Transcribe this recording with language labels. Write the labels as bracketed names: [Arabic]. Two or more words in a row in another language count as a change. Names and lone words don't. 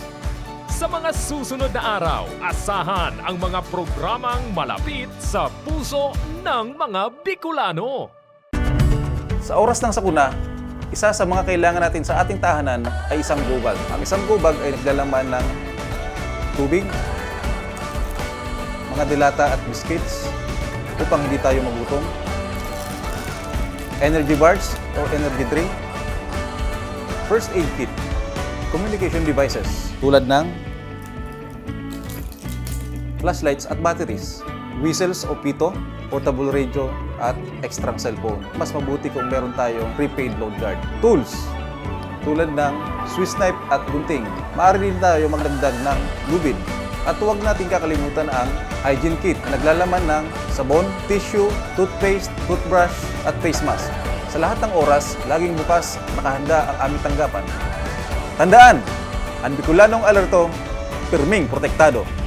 [Filipino] Sa mga susunod na araw, asahan ang mga programang malapit sa puso ng mga Bicolano. Sa oras ng sakuna, isa sa mga kailangan natin sa ating tahanan ay isang [English] go bag. [Filipino] Ang isang [English] go bag [Filipino] ay naglalaman ng tubig, mga dilata at biscuits upang hindi tayo magutom, [English] energy bars [Filipino] o [English] energy drink, first aid kit, communication devices [Filipino] tulad ng flashlights at batteries, whistles o pito, [English] portable radio, [Filipino] at [English] extra cellphone. [Filipino] Mas mabuti kung meron tayong [English] prepaid load guard. [Filipino] Tools, tulad ng [English] Swiss knife [Filipino] at gunting. Maaari din tayo magdagdag ng lubid. At huwag natin kakalimutan ang [English] hygiene kit [Filipino] na naglalaman ng sabon, tissue, toothpaste, toothbrush, at [English] face mask. [Filipino] Sa lahat ng oras, laging bukas, nakahanda ang aming tanggapan. Tandaan, ang Bicolanong alerto, pirming protektado.